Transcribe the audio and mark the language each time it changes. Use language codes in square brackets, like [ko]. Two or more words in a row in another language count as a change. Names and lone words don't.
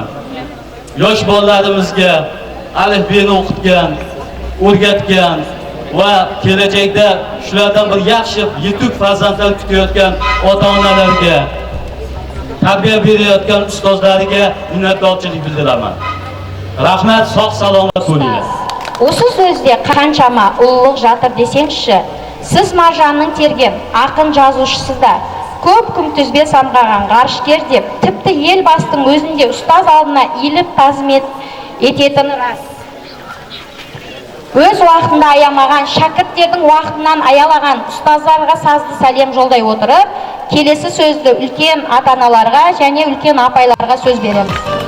[uz] Yosh bolalarimizga alifbeni o'qitgan, o'rgatgan va kelajakda shulardan bir yaxshi yetuk farzandlar kutayotgan ota-onalarga, tarbiya berayotgan ustozlariga minnatdorchilik bildiraman. Rahmat, sog' salomat bo'linglar. [kk] Осы сөзде қаншама ұлылық жатыр десеңізші, сіз маржанның терген ақын жазушысы да, көп күнтізбе самғаған ғарышкер деп, тіпті елбасының өзінде ұстаз алдына иіліп тағзым ететіні рас. Өз уақытында аямаған, шәкірттердің уақытынан аялаған ұстаздарға сазды сәлем жолдай отырып, келесі сөзді үлкен ата-аналарға және үлкен апайларға сөз береміз.